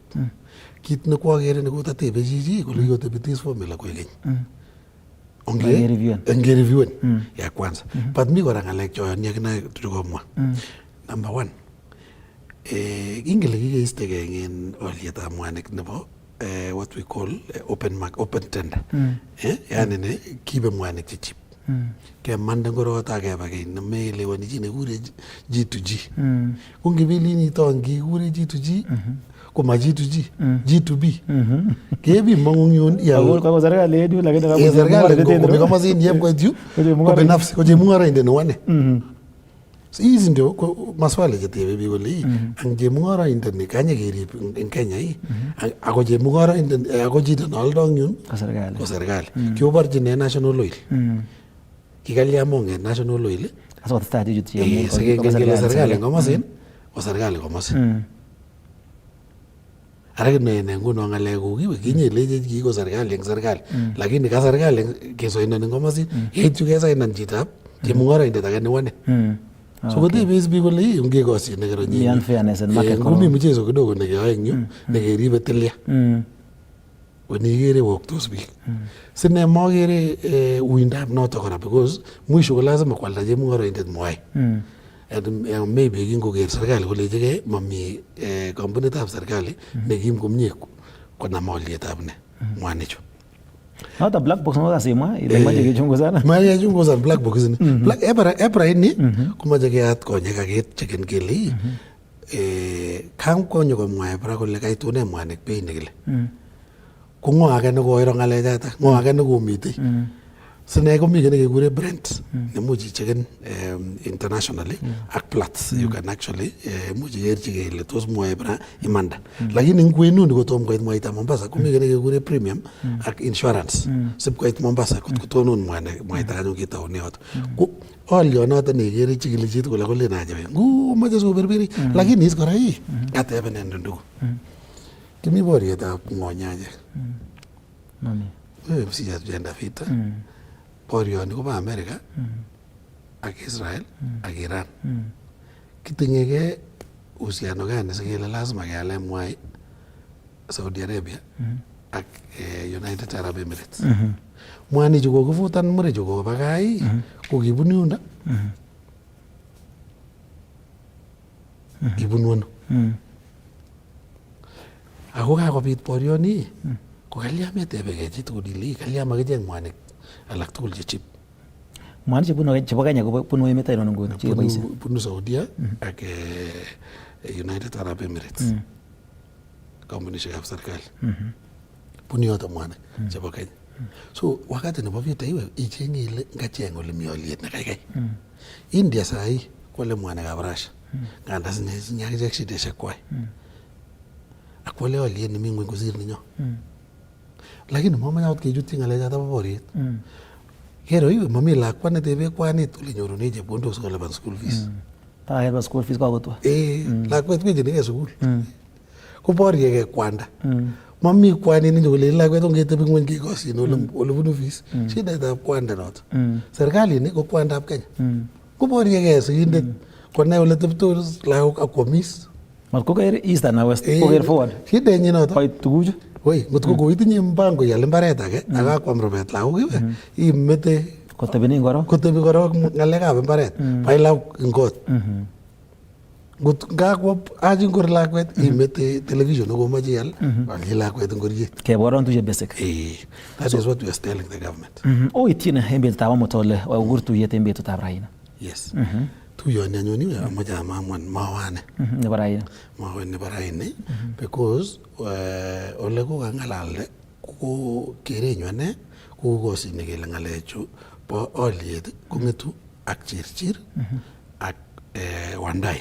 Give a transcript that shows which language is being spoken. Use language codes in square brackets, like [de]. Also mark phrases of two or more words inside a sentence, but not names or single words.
[kln] Kit nekwokere nekotatebe chichi kole kikotebitis formula koek keny. [sw] Ongereviewen ya kwanza. [kln] But mi kora ng'alek choyoni akine tulikomwa. [en] Number one, [kln] ingele kikeistegei en olietab mwanik nebo [en] what we call open tender. [kln] Yani ne kibe mwanik che cheap. Kemande ngorot akeba keny nemeelewani chi nekure G2G. Ko ngibelini ton kikure G2G koma G2G, G2B. Kebi mang'ung yun ya [sw] kwa serikali yetu lakini [kln] serikali ko komasin yep kwa yu ko binafsi ko chemung'araindet newane. [sw] Hizi ndio maswali [kln] chetebe biik kole ang chemung'araindet ni kanye kerib en Kenya ako chemung'araindet ako chito neoldoi yun ko serikali. Kioborchin [en] national oil. [kln] Kikalya monget [en] national oil [kln] asikotesetai chichut kele serikali komosin ko serikali komosin. Ara ne nguno ng'alekuk iwe kinyeleche kiko serikali eng serikali lakini ka serikali kesoinon eng komosin yeityu kesainan chitab chemung'araindet age newane. So kotebe biik kole ungekosyin nekero nyinyi ngumi [sw] mchezo kidogo [kln] nekeyoe eng yu nekeribe tilya wenikere woktos biik. Sine mokere uindab noto kora because mwisho ko lazima kwalda chemung'araindet mwai. Maybe kingoker serikali kolechigei mami kampunitab serikali nekim komie konam olietab mwanichu. Noto [en] black box [kln] mo kasimwa ile mache kechunguzana. Mache kechunguzana [en] black box [kln] ni. Black EPRA ini komache keyat konyek akecheken kele kam konyo komwa EPRA kole kaitune mwanik beit nekile. Ko ng'o age nekoiro ng'alechatak, ng'o age nekomitei. Sine komi kene kekure Brent nemuch icheken internationally ak Platts [en] you can actually [kln] much ikerchigei ile tos mwoe EPRA imanda. Lakini eng kwenuni kotom koit mwaita Mombasa komi kene kekure premium ak insurance sip koit Mombasa kotonon mwaita anyun kitaune yoto. Ko olionoto nekere chikili chit kole kolen ajabe ngu moche sikoberberi lakini is kora atebenen ndugu. Kimi borietab ng'onyanyek. [sw] Wewe msijatujenda vita. [kln] Borioni kobo Amerika ak Israel ak Iran. Kitinyegei [sw] uhusiano gani [kln] sikele lazima keale mwai Saudi Arabia ak United Arab Emirates. Mwani chu kokifutan mure chu koba gai ko kibun yundo. Kibun wono. Ako kakobit borioni ko kalya metebekei chitugul ile kalya makicheng mwanik alak tugul che chip. Mwanik chebo Kenya kobunu emet ainon nguni chekeboishe? Bunu Saudia ak United Arab Emirates. Kampunishekab serikali. Bunu yoto mwanik chebo Kenya. So wakati nebo vita iwe ichenge ile ngacheng ole mi oliet nekaikai. India sahi kwale mwanikab Russia. Nganda sinyakichek shideshek kwai. Akwale oliet nemi ngweny kosir ninyo. Lakini mamache akot kechutyi ng'alechatab boriet. Kero iwe mami lakwa netebe kwanit ole nyorune chepkondok sikolipan [en] school fees. [kln] Takelipan [en] school fees [kln] kakotwa. Lakwet kwechinikei sukul. Ko boriekei kwanda. Mami kwanit nenyo kole lakwet ongetebi ngweny kekosyin ole bunu fees. Shidaitab kwanda noto. Serikalit ko kwandab Kenya. Ko boriekei sikindet konai ole tebtos lagok ak kwamis. Matkoker [en] east and west [kln] koker forward. Shidenyi noto. Koit tuguchu. Woi, ngotko koitinye mpango ial mbaret age akakwam rubet lagok iwe imete kotebi korok ng'alekab mbaret bai lagok eng kot. Ngot ngakwo aji ngor lakwet imete television nekomoche ial alchi lakwet ngoriet. Keboron tuye basic. [en] That is what we are telling the government. [kln] Oityin en betutab amut ole okur tuyet en betutab raini. Yes. Tuyoni anyun iwe amoche amamwan mawane. Nebo raini. Mawe nebo raini because ole kokang'alalde ko kerenyu ane ko kokosine kele ng'alechu bo oliet kong'etu ak Chirchir ak Wandai.